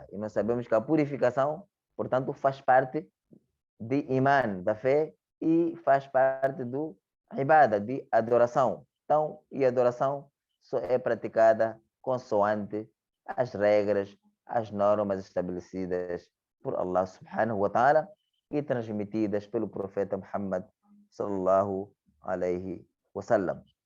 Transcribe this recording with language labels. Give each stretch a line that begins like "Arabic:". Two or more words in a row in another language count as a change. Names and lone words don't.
Portuguese: E nós sabemos que a purificação, portanto, faz parte de iman, da fé, e faz parte do ibada, de adoração. Então, e adoração só é praticada consoante as regras, as normas estabelecidas por Allah
Arabic: سبحانه وتعالى
Portuguese: e transmitidas pelo profeta Muhammad
Arabic: صلى الله عليه وسلم.